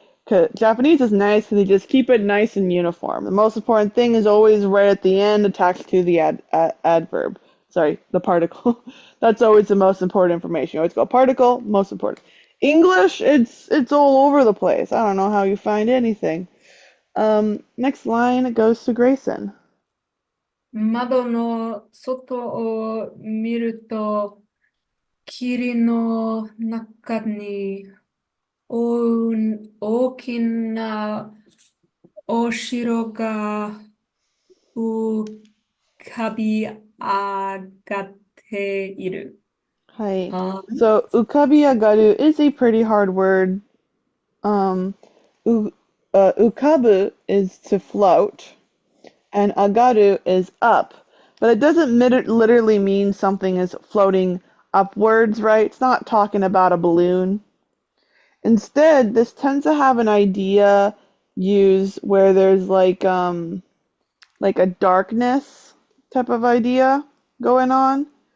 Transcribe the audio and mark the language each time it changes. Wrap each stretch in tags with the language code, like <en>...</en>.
<en>'Cause Japanese is nice because they just keep it nice and uniform. The most important thing is always right at the end attached to the adverb. Sorry, the particle. That's always the most important information. You always go particle, most important. English, it's all over the place. I don't know how you find anything. Next line goes to Grayson.</en> <ja>窓の外を見ると、霧の中に大きなお城が浮かび上がっている。 Hi. Um,</ja> <en>So ukabiagaru is a pretty hard word. Um, ukabu is to float, and agaru is up. But it doesn't literally mean something is floating upwards, right? It's not talking about a balloon. Instead, this tends to have an idea used where there's like a darkness type of idea going on.</en>